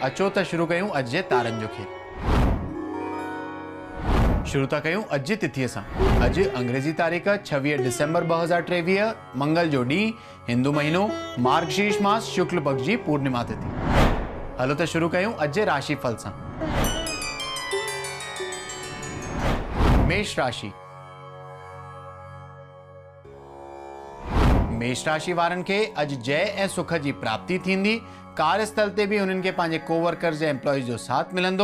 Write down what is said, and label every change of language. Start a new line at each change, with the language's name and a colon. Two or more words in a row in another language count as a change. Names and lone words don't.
Sindhi: अचो त शुरू कयूं अॼु जे तारनि जो खेल। शुरू था कयूं अॼु जी तिथीअ सां। अॼु अंग्रेज़ी तारीख़ 26 डिसेंबर 2023, मंगल जो ॾींहुं, हिंदू महीनो मार्गशीर्ष मास शुक्ल पक्ष जी पूर्णिमा तिथि। हलो त शुरू कयूं अॼु जे राशिफल सां। मेष राशि। मेष राशि वारनि खे अॼु जय ऐं सुख जी प्राप्ति थींदी। कार्यस्थल ते बि उन्हनि खे पंहिंजे कोवर्कर्स ऐं एम्प्लॉइज़ जो साथ मिलंदो।